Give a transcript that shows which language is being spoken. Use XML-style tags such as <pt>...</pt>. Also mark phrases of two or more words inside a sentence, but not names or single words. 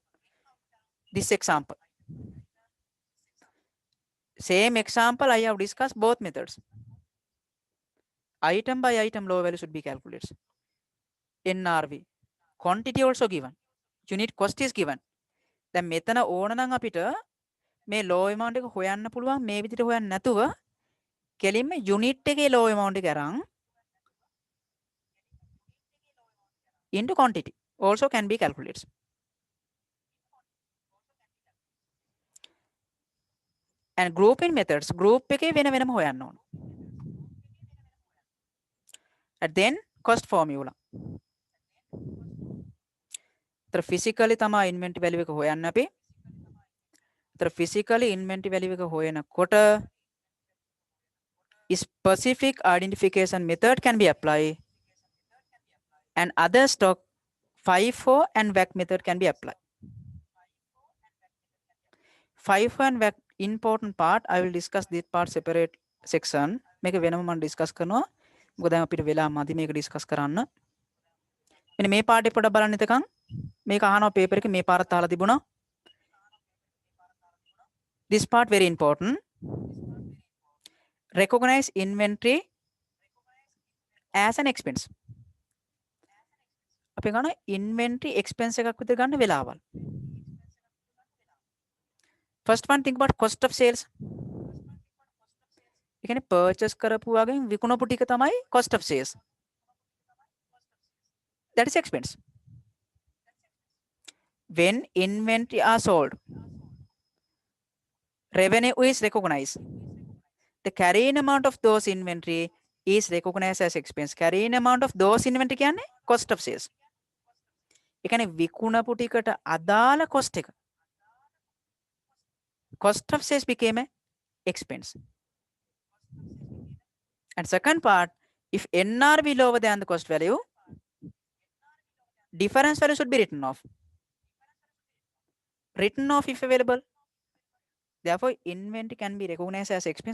<en>This example. Same example, I have discussed both methods. Item by item low value should be calculated. NRV. Quantity also given. Unit cost is given.</en> <si>දැන් මෙතන ඕන නම් අපිට මේ</si> <en>low amount</en> <si>එක හොයන්න පුළුවන් මේ විදිහට හොයන්න නැතුව කෙලින්ම unit එකේ</si> <en>low amount</en> <si>එක අරන්</si> <en>into quantity also can be calculated. And grouping methods,</en> <si>group එකේ වෙන වෙනම හොයන්න ඕන.</si> <en>And then cost formula.</en> <si>तर physically තමයි</si> <en>inventory value</en> <si>එක හොයන්න අපි.</si> <en>तर physically inventory value</en> <si>එක හොයනකොට</si> <en>specific identification method can be applied and other stock FIFO and WAC method can be applied. FIFO and WAC important part, I will discuss this part separate section.</en> <si>මේක වෙනම මම discuss කරනවා. මොකද දැන් අපිට වෙලා මදි මේක discuss කරන්න. මෙන්න මේ part එක පොඩ්ඩක් බලන්න එතකන්. මේක අහනවා paper එකේ මේ පාරත් අහලා තිබුණා.</si> <en>This part very important. Recognize inventory as an expense.</en> <si>අපි ගන්න</si> <en>inventory expense</en> <si>එකක් විතර ගන්න වෙලාවල්.</si> <en>First one, think about cost of sales.</en> <si>ඒ කියන්නේ purchase කරපු වගෙන් විකුණපු ටික තමයි</si> <en>cost of sales. That is expense. When inventory are sold, revenue is recognized. The carrying amount of those inventory is recognized as expense. Carrying amount of those inventory කියන්නේ cost of sales.</en> <si>ඒ කියන්නේ විකුණපු ටිකට අදාළ cost එක.</si> <en>Cost of sales became an expense. And second part, if NRV lower than the cost value, difference value should be written off. Written off if available. Therefore, inventory can be recognized as expense.</en>